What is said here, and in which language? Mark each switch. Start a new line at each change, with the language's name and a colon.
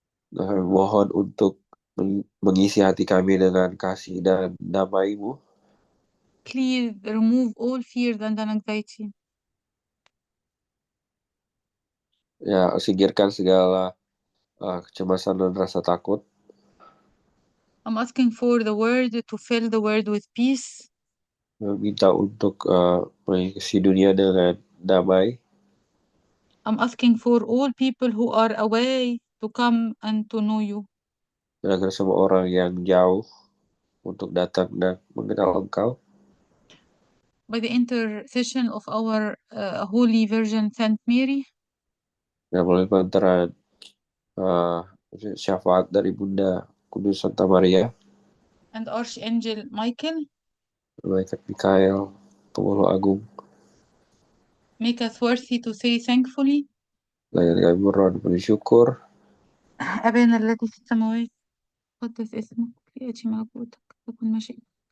Indonesian: Dan kami mohon untuk mengisi hati kami dengan kasih dan damai-Mu.
English: Please remove all fears and anxiety.
Indonesian: Ya, singkirkan segala kecemasan dan rasa takut.
English: I'm asking for the word to fill the world with peace.
Indonesian: Minta untuk mengisi dunia dengan damai.
English: I'm asking for all people who are away to come and to know you.
Indonesian: Dan agar semua orang yang jauh untuk datang dan mengenal Engkau.
English: By the intercession of our Holy Virgin Saint Mary.
Indonesian: Dan melalui pantaran syafaat dari Bunda Kudus Santa Maria.
English: And Archangel Michael.
Indonesian: Malaikat Mikael, Penghulu Agung.
English: Make us worthy to say thankfully.
Indonesian: Layan kami berdoa bersyukur.
Arabic: أبانا الذي في السماوات قدس اسمك يأتي ملكوتك تكن مشيئتك.